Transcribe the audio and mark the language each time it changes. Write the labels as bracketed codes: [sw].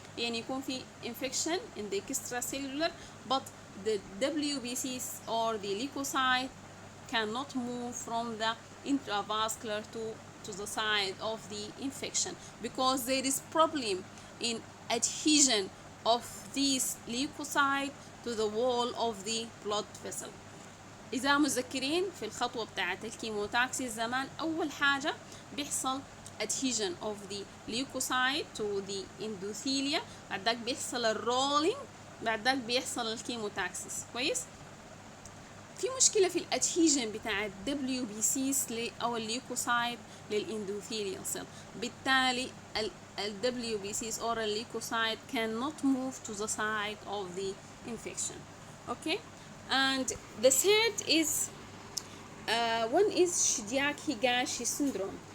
[ar] يعني يكون في [en] infection in the extracellular, but the WBCs or the leukocyte cannot move from the intravascular to the site of the infection because there is problem in adhesion of these leukocyte to the wall of the blood vessel. [ar] إذا متذكرين في الخطوة بتاعة الكيموتاكسيس زمان، أول حاجة بيحصل [en] adhesion of the leukocyte to the endothelia، [ar] بعد ذاك بيحصل الرولينج، بعد ذاك بيحصل الكيموتاكسيس. كويس. في مشكلة في الادهيجن بتاع ال WBCs أو الليوكوسايت للإندوثيليال سيل، بالتالي ال WBCs [en] or leukocyte cannot move to the site of the infection. Okay, and the third is one is Shidiak-Higashi syndrome.